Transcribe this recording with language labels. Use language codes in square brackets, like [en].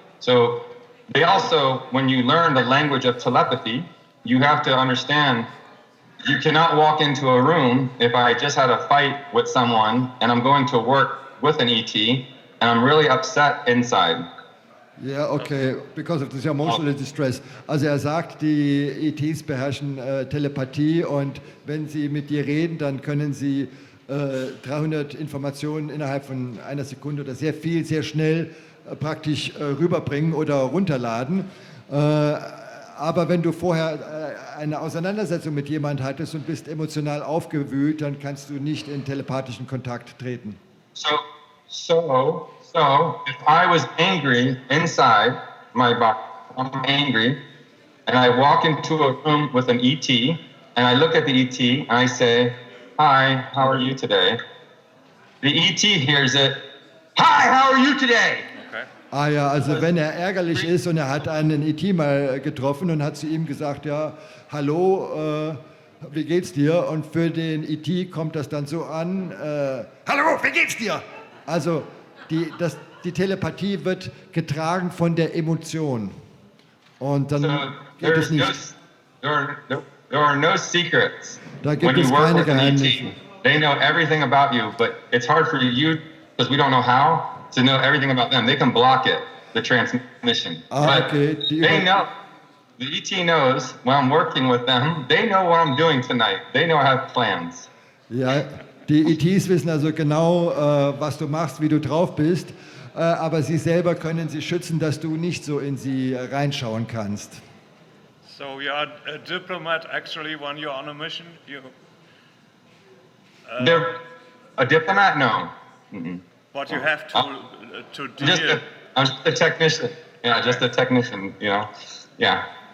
[en] So they also, when you learn the language of telepathy, you have to understand you cannot walk into a room if I just had a fight with someone and I'm going to work with an ET and I'm really upset inside. Ja, okay, because of this emotional distress. [de] Also er sagt, die ETs beherrschen Telepathie, und wenn sie mit dir reden, dann können sie 300 Informationen innerhalb von einer Sekunde oder sehr viel, sehr schnell praktisch rüberbringen oder runterladen. Aber wenn du vorher eine Auseinandersetzung mit jemandem hattest und bist emotional aufgewühlt, dann kannst du nicht in telepathischen Kontakt treten. [en] So if I was angry inside my body, I'm angry, and I walk into a room with an ET, and I look at the ET and I say, "Hi, how are you today?" The ET hears it, "Hi, how are you today?" [de] Ah ja, also wenn er ärgerlich ist und er hat einen ET mal getroffen und hat zu ihm gesagt, ja, hallo, wie geht's dir? Und für den ET kommt das dann so an, hallo, wie geht's dir? Also die Telepathie wird getragen von der Emotion. Und dann geht es nicht. [en] There are no secrets. [de] Da gibt es keine Geheimnisse. [en] They know everything about you, but it's hard for you, because we don't know how, to know everything about them. They can block it, the transmission. Okay. They know. The ET knows when I'm working with them. They know what I'm doing tonight. They know I have plans. [de] Ja, die ETs wissen also genau, was du machst, wie du drauf bist, aber sie selber können sie schützen, dass du nicht so in sie reinschauen kannst. [en] So you are a diplomat actually when you're on a mission? They're a diplomat? No. Mm-mm. But you have to deal. I'm just a technician. Yeah, just a technician, you know. Yeah.